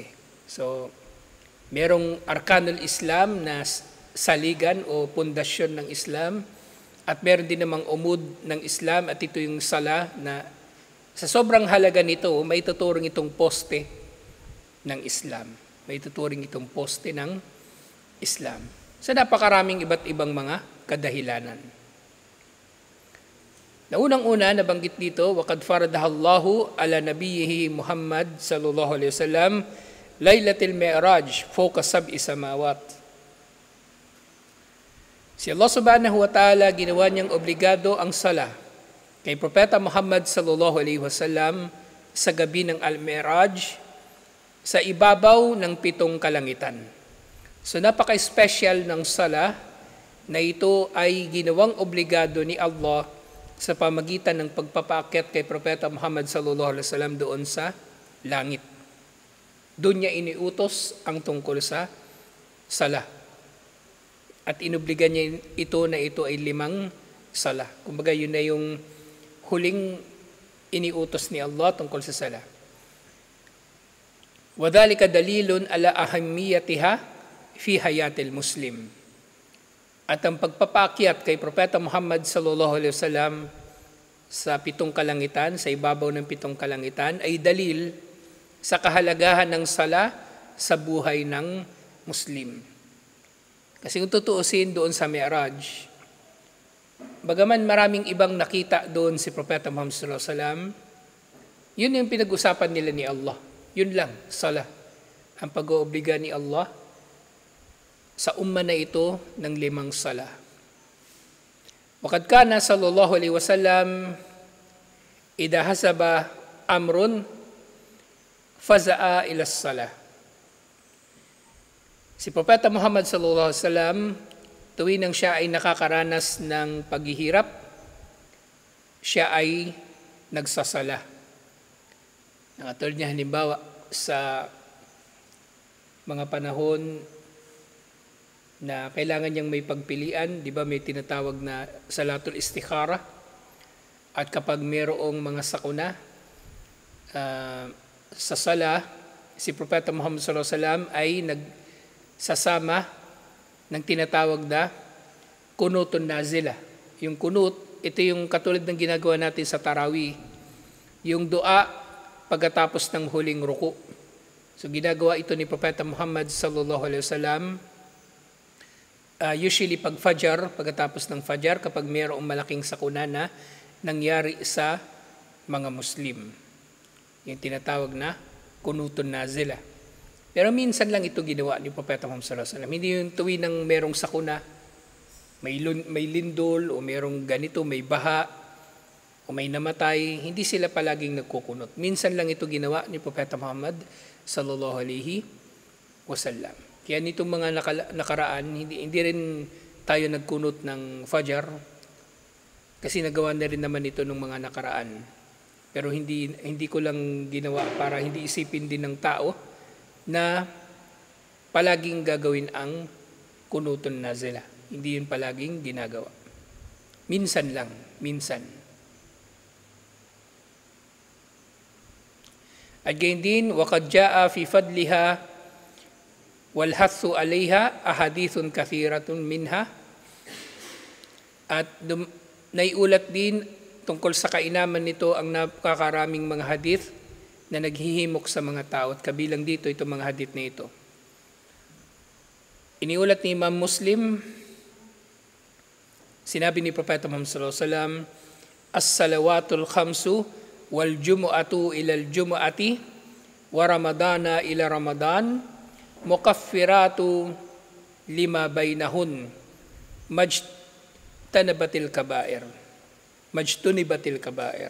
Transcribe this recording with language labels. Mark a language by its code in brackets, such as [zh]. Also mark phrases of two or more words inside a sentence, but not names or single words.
[tl] So, merong arkanul Islam na saligan o pundasyon ng Islam, at meron din namang umud ng Islam, at ito yung sala na sa sobrang halaga nito, may tuturing itong poste ng Islam. May tuturing itong poste ng Islam. Sa napakaraming iba't ibang mga kadahilanan. Naunang-una, nabanggit dito, [ar] وَقَدْ فَرَدَهَا اللَّهُ عَلَى نَبِيِّهِ مُحَمَّدٍ صلى الله عليه وسلم لَيْلَةِ الْمِعْرَاجِ فَوْقَ سَبْعِ سَمَاوَاتٍ. [tl] Si Allah [ar] سبحانه وتعالى, [tl] ginawa niyang obligado ang sala kay Propeta Muhammad [ar] صلى الله عليه وسلم [tl] sa gabi ng Al-Mi'raj sa ibabaw ng 7 kalangitan. So napaka-special ng sala na ito ay ginawang obligado ni Allah sa pamagitan ng pagpapaakyat kay Propeta Muhammad [ar] صلى الله عليه وسلم [tl] doon sa langit. Doon niya iniutos ang tungkol sa sala. At inobligan niya ito na ito ay 5 sala. Kumbaga yun na yung huling iniutos ni Allah tungkol sa sala. [ar] وَذَلِكَ دَلِيلٌ عَلَى أَهَمِّيَتِهَا فِي حَيَاةِ الْمُسْلِمِ. [tl] At ang pagpapaakyat kay Propeta Muhammad [ar] صلى الله عليه وسلم [tl] sa 7 kalangitan, sa ibabaw ng 7 kalangitan, ay dalil sa kahalagahan ng sala sa buhay ng Muslim. Kasi kung tutuusin doon sa Mi'raj, bagaman maraming ibang nakita doon si Propeta Muhammad [ar] صلى الله عليه وسلم, [tl] yun yung pinag-usapan nila ni Allah. Yun lang, sala. Ang pag-oobliga ni Allah sa umma na ito ng 5 sala. [ar] وقد كان صلى الله عليه وسلم إذا حزبه أمر فزع إلى الصلاة. [tl] Si Propeta Muhammad [ar] صلى الله عليه وسلم, [tl] tuwing nang siya ay nakakaranas ng paghihirap, siya ay nagsasala. Nakatulad niya halimbawa sa mga panahon na kailangan niyang may pagpilian, di ba may tinatawag na [ar] صلاة الاستخارة, [tl] at kapag mayroong mga sakuna sa sala, si Propeta Muhammad [ar] صلى الله عليه وسلم [tl] ay nagsasama ng tinatawag na [ar] قنوت النازلة. [tl] Yung kunut, ito yung katulad ng ginagawa natin sa Tarawih, yung dua pagkatapos ng huling ruku. So ginagawa ito ni Propeta Muhammad [ar] صلى الله عليه وسلم [tl] usually pag Fajr, pagkatapos ng Fajr, kapag mayroong malaking sakuna na nangyari sa mga Muslim. Yung tinatawag na [ar] قنوت النازلة. [tl] Pero minsan lang ito ginawa ni Propeta Muhammad [ar] صلى الله عليه وسلم. [tl] Hindi yung tuwing nang mayroong sakuna, may lindol, o mayroong ganito, may baha, o may namatay, hindi sila palaging nagkukunot. Minsan lang ito ginawa ni Propeta Muhammad [ar] صلى الله عليه وسلم. [tl] Kaya nitong mga nakaraan, hindi rin tayo nagkunot ng Fajr kasi nagawa na rin naman ito ng mga nakaraan. Pero hindi ko lang ginawa para hindi isipin din ng tao na palaging gagawin ang [ar] قنوت النازلة. [tl] Hindi yun palaging ginagawa. Minsan lang, minsan. At gayon din, [ar] وَقَدْ جَاءَ فِي فَضْلِهَا وَالْحَثُّ عَلَيْهَا أَحَادِيثٌ كَثِيرَةٌ مِنْهَا. [tl] At naiulat din tungkol sa kainaman nito ang napakaraming mga hadith na naghihimok sa mga tao, at kabilang dito itong mga hadith na ito. Iniulat ni Imam Muslim, sinabi ni Propeta Muhammad [ar] صلى الله عليه وسلم الصلوات الخمس والجمعة إلى الجمعة ورمضان إلى رمضان مكفرات لما بينهن ما اجتنبت الكبائر.